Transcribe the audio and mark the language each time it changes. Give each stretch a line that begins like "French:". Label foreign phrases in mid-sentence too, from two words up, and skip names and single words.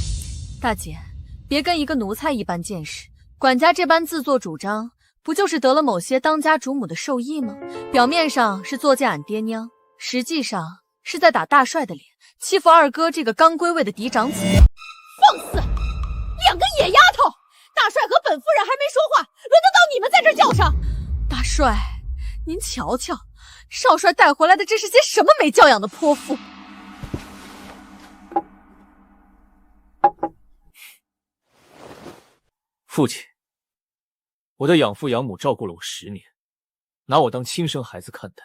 Chinese: 大姐，別跟一個奴才一般見識，管家這般自作主張，不就是得了某些當家主母的授意嗎？表面上是作踐俺爹娘，實際上是在打大帥的臉，欺負二哥這個剛歸位的嫡長子。放肆！兩個野丫頭，大帥和本夫人還沒說話，輪得到你們在這兒叫上？大帥，您瞧瞧，少帥帶回來的這是些什麼沒教養的潑婦？父親，我的養父養母照顧了我10年，拿我當親生孩子看待。